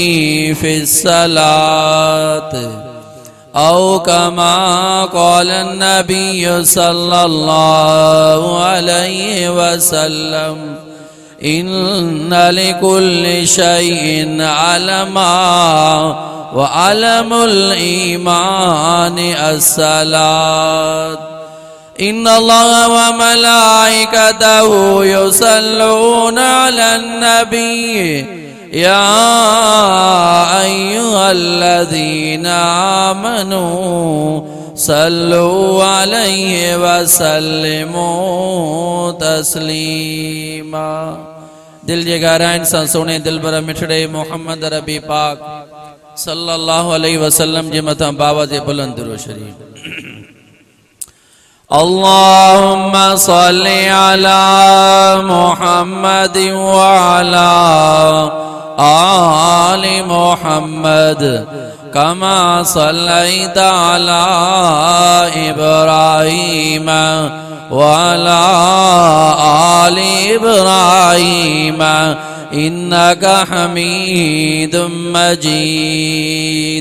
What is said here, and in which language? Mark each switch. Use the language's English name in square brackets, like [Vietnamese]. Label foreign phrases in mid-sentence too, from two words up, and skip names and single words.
[Arabic] في الصلاة أو كما قال النبي صلى الله عليه وسلم إن لكل شيء علما و علم الإيمان الصلاة إن الله و ملائكته يصلون على النبي يا أيها الذين آمنوا صلوا عليه و سلموا تسليما. [Sindhi] दिल जे गहराइन सां सोने दिलबर मिठड़े मोहम्मद रबी पाक [Arabic] صلى الله عليه وسلم [Sindhi] जे मथा बाबा जे बुलंद दुरूद शरीफ। [Arabic] اللهم صل على محمد و على آل محمد كما صليت على إبراهيم و على آل إبراهيم إنك حميد مجيد.